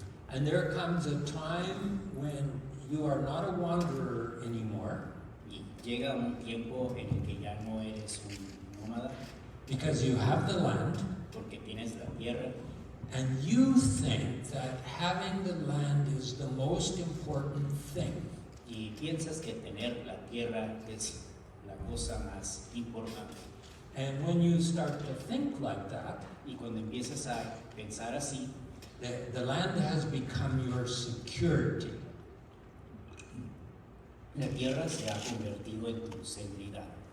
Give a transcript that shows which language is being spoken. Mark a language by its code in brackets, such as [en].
[en] and there comes a time when you are not a wanderer anymore [es] y llega un tiempo en el que ya no eres un nómada, [en] because you have the land, [es] porque tienes la tierra, [en] and you think that having the land is the most important thing, [es] y piensas que tener la tierra es la cosa más importante. [en] and when you start to think like that, [es] Y cuando empiezas a pensar así, [en] the land has become your security. [es] la tierra se ha convertido en tu seguridad.